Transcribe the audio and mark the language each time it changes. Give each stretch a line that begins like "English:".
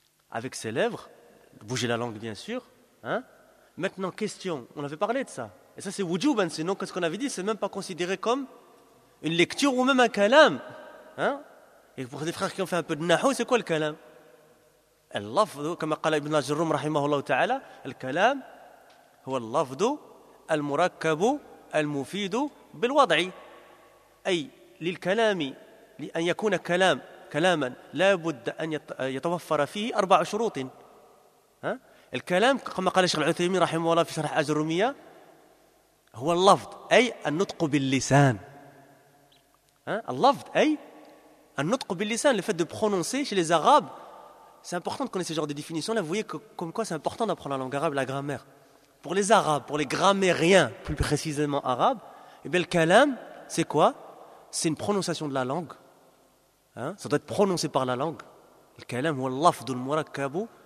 French: avec ses lèvres, bouger la langue bien sûr. Hein? Maintenant, question, on avait parlé de ça. Et ça c'est wujub, sinon qu'est-ce qu'on avait dit, c'est même pas considéré comme une lecture ou même un kalam. Hein? Et pour des frères qui ont fait un peu de nahou, c'est quoi le kalam?
Arabic: اللفظ كما قال ابن جرم رحمه الله تعالى الكلام هو اللفظ المركب المفيد بالوضع أي للكلام لأن يكون كلام كلاما لا بد أن يتوفر فيه أربع شروط ها؟ الكلام كما قال الشيخ العثيمين رحمه الله في شرح الجرمية هو اللفظ أي النطق باللسان ها؟ اللفظ أي النطق باللسان
French: le fait de prononcer chez les Arabes. C'est important de connaître ce genre de définition-là. Vous voyez que, comme quoi c'est important d'apprendre la langue arabe, la grammaire. Pour les Arabes, pour les grammairiens, plus précisément arabes, eh bien, le kalam, c'est quoi? C'est une prononciation de la langue. Hein? Ça doit être prononcé par la langue. Le kalam, ou l'afd, ou le murakkab.